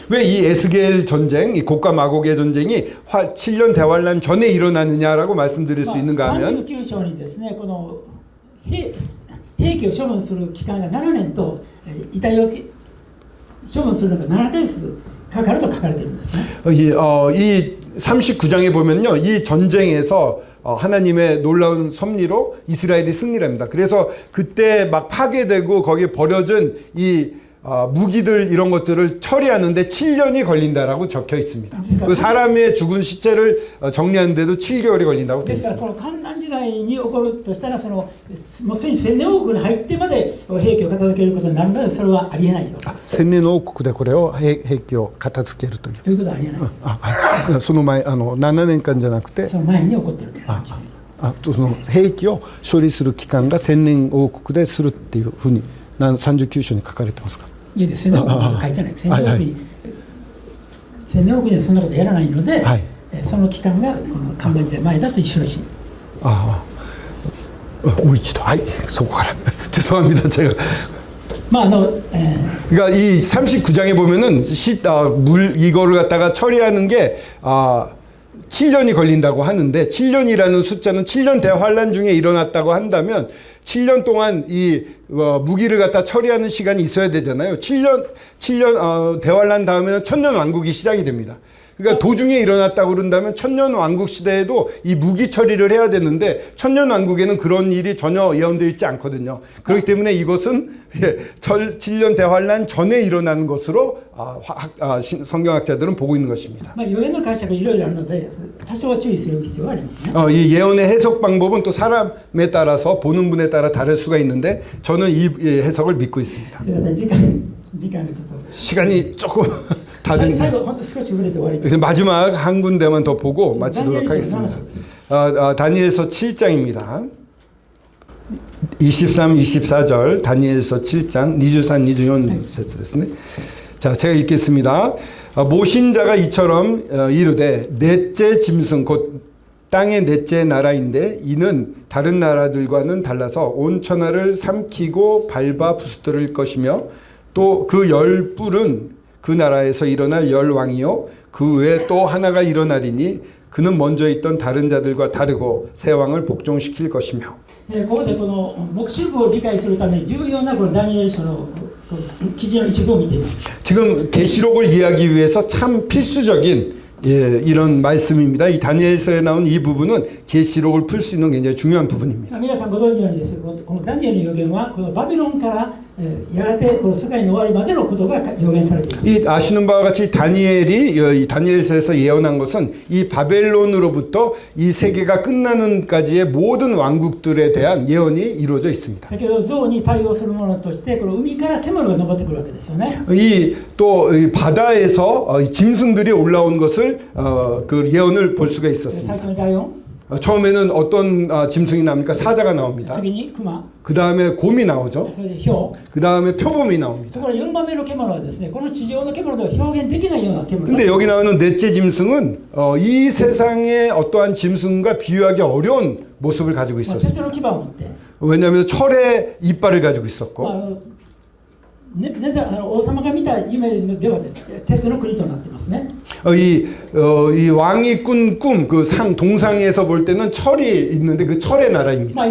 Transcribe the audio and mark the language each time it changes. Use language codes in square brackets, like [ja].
[ko] 왜 이 에스겔 전쟁, 이 곡과 마곡의 전쟁이 7년 대환란 전에 일어나느냐라고 말씀드릴 수 있는가 하면 [ja] 39章にですね、この兵器を処分する期間が7年と遺体を処分するのが7ヶ月かかると書かれているんですね。 [ko] 이 39장에 보면요, 이 전쟁에서 하나님의 놀라운 섭리로 이스라엘이 승리를 합니다. 그래서 그때 막 파괴되고 거기에 버려진 이 무기들 이런 것들을 처리하는데 7년이 걸린다라고 적혀 있습니다. 그 사람의 죽은 시체를 정리하는데도 7개월이 걸린다고 되어 [ja] ですから [ko] 있습니다. [ja] この観覧時代に起こるとしたら、そのもうすでに1000年王国に入ってまで兵器を片付けることになるので、それはありえないと。千年王国でこれを兵器を片付けるという。ということはありえない。その前7年間じゃなくて、その前に起こってるというその兵器を処理する期間が千年王国でするっていうふうに39章に書かれてますか。いやです、千年王国に書いてない。千年王国にはそんなことやらないので、はい、その期間がこの観覧時代前だと一緒らしい。もう一度、はい、そこから [ko] 죄송합니다 제가 [ja] まあ [ko] 그러니까 이 39장에 보면은 물 이거를 갖다가 처리하는 게 7년이 걸린다고 하는데 7년이라는 숫자는 7년 대환란 중에 일어났다고 한다면 7년 동안 이 무기를 갖다 처리하는 시간이 있어야 되잖아요. 7년 대환란 다음에는 천년 왕국이 시작이 됩니다. 그러니까 도중에 일어났다고 그런다면 천년 왕국 시대에도 이 무기 처리를 해야 되는데 천년 왕국에는 그런 일이 전혀 예언되어 있지 않거든요. 그렇기 때문에 이것은 7년 대환란 전에 일어나는 것으로 성경학자들은 보고 있는 것입니다. [ja] まあ予言の解釈いろいろあるので多少は注意する必要がありますね。 [ko] 이 예언의 해석 방법은 또 사람에 따라서 보는 분에 따라 다를 수가 있는데 저는 이 해석을 믿고 있습니다. [ja] すみません、時間がちょっと [ko] 시간이 조금 다 됐네요. [ja] 最後本当少し触れて終わります。 [ko] 그래서 마지막 한 군데만 더 보고 마치도록 하겠습니다. 다니엘서 7장입니다. 23, 24절 다니엘서 7장 23, [ja] 24節ですね. [ko] 자, 제가 읽겠습니다. 모신자가 이처럼 이르되 넷째 짐승 곧 땅의 넷째 나라인데 이는 다른 나라들과는 달라서 온 천하를 삼키고 밟아 부스터릴 것이며 또 그 열 뿔은 그 나라에서 일어날 열 왕이요 그 외에 또 하나가 일어나리니 그는 먼저 있던 다른 자들과 다르고 새 왕을 복종시킬 것이며. [ja] ここでこの黙示録を理解するために重要なこのダニエル書の記事の一部を見ています。 [ko] 지금 계시록을 이해하기 위해서 참 필수적인 이런 말씀입니다. 이 다니엘서에 나온 이 부분은 계시록을 풀 수 있는 굉장히 중요한 부분입니다. [ja] 皆さんご存知のようにですね、このダニエルの予言はこのバビロンからやがてこの世界の終わりまでのことが予言されています。 [ko] 이 아시는 바와 같이 다니엘이 이 다니엘서에서 예언한 것은 이 바벨론으로부터 이 세계가 끝나는까지의 모든 왕국들에 대한 예언이 이루어져 있습니다. [ja] だけど象に対応するものとしてこの海から煙が昇ってくるわけですよね。 [ko] 이 또 바다에서 짐승들이 올라온 것을 그 예언을 볼 수가 [ja] 最 [ko] 있었습니다. [ja] 初にライオン、 [ko] 처음에는 어떤 짐승이 나옵니까? 사자가 나옵니다. [ja] 次にクマ、 [ko] 그 다음에 곰이 나오죠. [ja] それでヒョウ。 [ko] 그 다음에 표범이 나옵니다. [ja] ところ4番目の獣はですね、この地上の獣では表現できないような獣。 [ko] 근데 여기 나오는 넷째 짐승은 이 세상의 어떠한 짐승과 비유하기 어려운 모습을 가지고 [ja] 鉄 [ko] 있었습니다. [ja] の牙を持って、 [ko] 왜냐하면 철의 이빨을 가지고 있었고 [ja] 王様が見た夢ではですね、鉄の国となってますね。 [ko] 이 왕이 꾼 꿈, 그 동상에서 볼 때는 철이 있는데 그 철의 나라입니다.